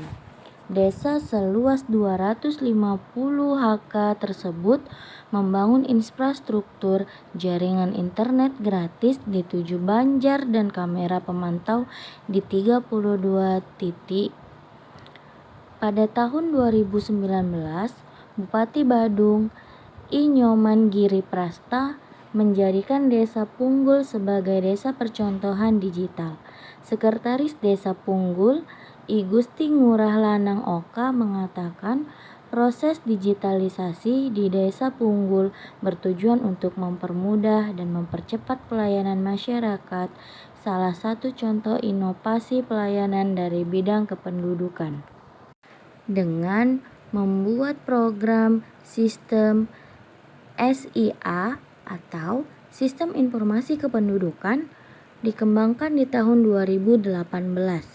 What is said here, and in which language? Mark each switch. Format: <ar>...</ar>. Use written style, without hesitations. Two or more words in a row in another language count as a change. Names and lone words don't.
<id>Desa seluas 250 HK tersebut membangun infrastruktur jaringan internet gratis di 7 banjar dan kamera pemantau di 32 titik. Pada tahun 2019, Bupati Badung I Nyoman Giri Prasta menjadikan Desa Punggul sebagai desa percontohan digital. Sekretaris Desa Punggul I Gusti Ngurah Lanang Oka mengatakan proses digitalisasi di Desa Punggul bertujuan untuk mempermudah dan mempercepat pelayanan masyarakat. Salah satu contoh inovasi pelayanan dari bidang kependudukan dengan membuat program sistem SIA atau Sistem Informasi Kependudukan dikembangkan di tahun 2018.</id>